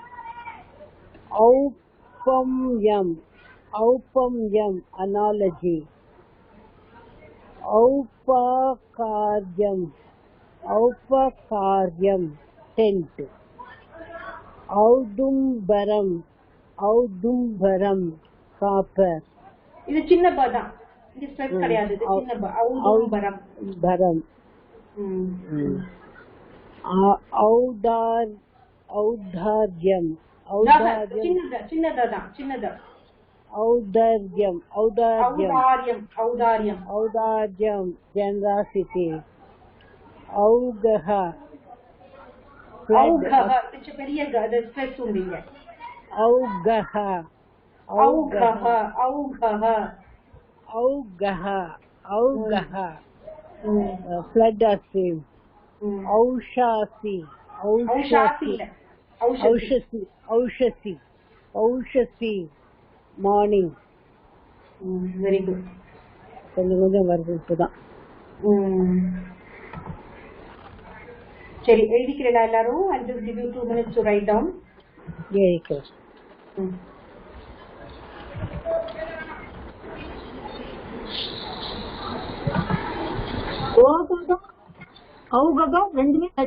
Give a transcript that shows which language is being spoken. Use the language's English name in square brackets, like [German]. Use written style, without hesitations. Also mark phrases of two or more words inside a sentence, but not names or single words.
[Sanskrit] औपम्यम औपम्यम एनालॉजी, औपकार्यम औपकार्यम टेंट, औदुम्बरम औदुम्बरम कॉपर. [Tamil] இது சின்ன பதம், இது ஸ்ட்ரெஸ் கிடையாது, இது சின்ன औदुम्बरम [Sanskrit] பரம். औदार्यम औदार्यम [Tamil] சின்னதான் சின்னதா [Sanskrit] औदार्यम औदार्यम औदार्यम औदार्यम जनरॉसिटी, औघः [Tamil] औघः கொஞ்சம் பெரிய அது ஸ்ட்ரெஸ் உண்டீங்க. [Sanskrit] औघः औघः औघः औघः औघः [English] flood or stream, [Sanskrit] औषासी औषासी औषसी औषसी औषसी மார்னிங். [English] very good. [Tamil] கொஞ்சம் கொஞ்சம் வருது இப்பதான். சரி, எழுதிக்கிறீங்களா எல்லாரும்? [English] I'll just give you 2 minutes to write down. [Tamil] எழுதிக்கிறேன். औगगा ரெண்டுமே